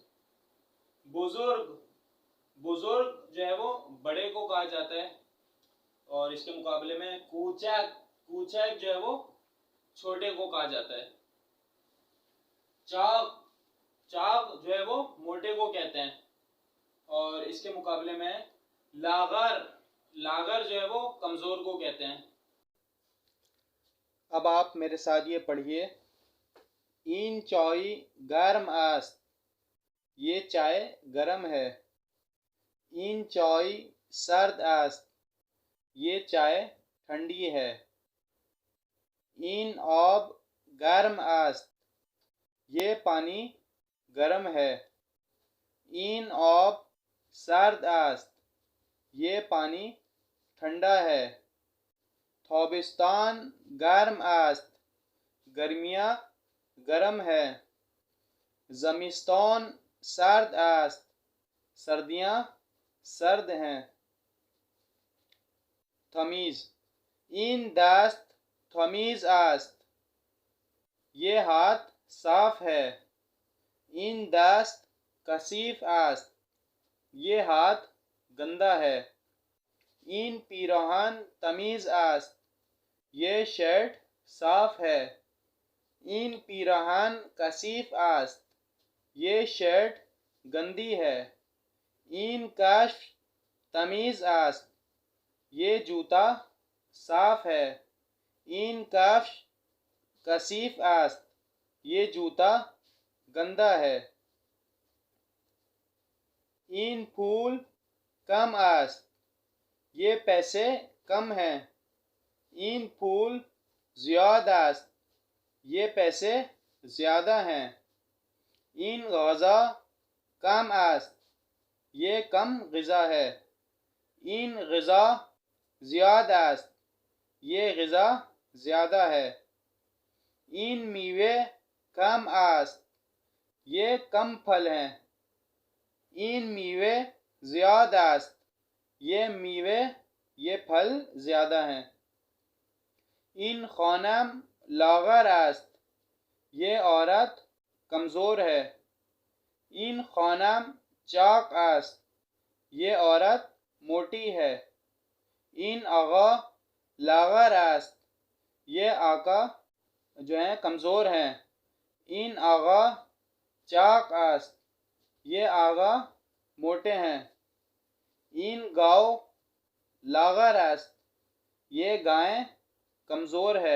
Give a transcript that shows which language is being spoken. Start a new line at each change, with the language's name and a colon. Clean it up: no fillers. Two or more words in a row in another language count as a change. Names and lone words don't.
Urdu: بزرگ، بزرگ جو ہے وہ بڑے کو کہا جاتا ہے، اور اس کے مقابلے میں کوچک، کوچک جو ہے وہ چھوٹے کو کہا جاتا ہے۔ چاق، چاق جو ہے وہ موٹے کو کہتے ہیں، اور اس کے مقابلے میں لاغر، لاغر جو ہے وہ کمزور کو کہتے ہیں۔ اب آپ میرے ساتھ یہ پڑھیے،
Persian: این چوئی گرم است،
Urdu: یہ چائے گرم ہے۔
Persian: این چوئی سرد است،
Urdu: یہ چائے ٹھنڈی ہے۔
Persian: این آب گرم است،
Urdu: یہ پانی گرم ہے۔
Persian: این آب سرد است،
Urdu: یہ پانی ٹھنڈا ہے۔
Persian: تابستان گرم است،
Urdu: گرمیاں گرم ہے۔
Persian: زمستان سرد است،
Urdu: سردیاں سرد ہیں۔
Persian: تمیز، این دست تمیز است،
Urdu: یہ ہاتھ صاف ہے۔
Persian: این دست کثیف است،
Urdu: یہ ہاتھ گندا ہے۔
Persian: این پیراہن تمیز است،
Urdu: یہ شرٹ صاف ہے۔
Persian: این پیراہن کثیف است،
Urdu: یہ شرٹ گندی ہے۔
Persian: این کفش تمیز است،
Urdu: یہ جوتا صاف ہے۔
Persian: این کفش کثیف است،
Urdu: یہ جوتا گندا ہے۔
Persian: این پول کم است،
Urdu: یہ پیسے کم ہیں۔
Persian: این پول زیاد است،
Urdu: یہ پیسے زیادہ ہیں۔
Persian: این غذا کم است،
Urdu: یہ کم غذا ہے۔
Persian: این غذا زیاد است،
Urdu: یہ غذا زیادہ ہے۔
Persian: این میوه کم است،
Urdu: یہ کم پھل ہیں۔
Persian: این میوه زیاد است،
Urdu: یہ میوے، یہ پھل زیادہ ہیں۔
Persian: این خانم لاغر است،
Urdu: یہ عورت کمزور ہے۔
Persian: این خانم چاق است،
Urdu: یہ عورت موٹی ہے۔
Persian: این آقا لاغر است،
Urdu: یہ آقا جو ہیں کمزور ہیں۔
Persian: این آقا چاق است،
Urdu: یہ آقا موٹے ہیں۔
Persian: این گاؤ لاغر است،
Urdu: یہ گائے کمزور ہے۔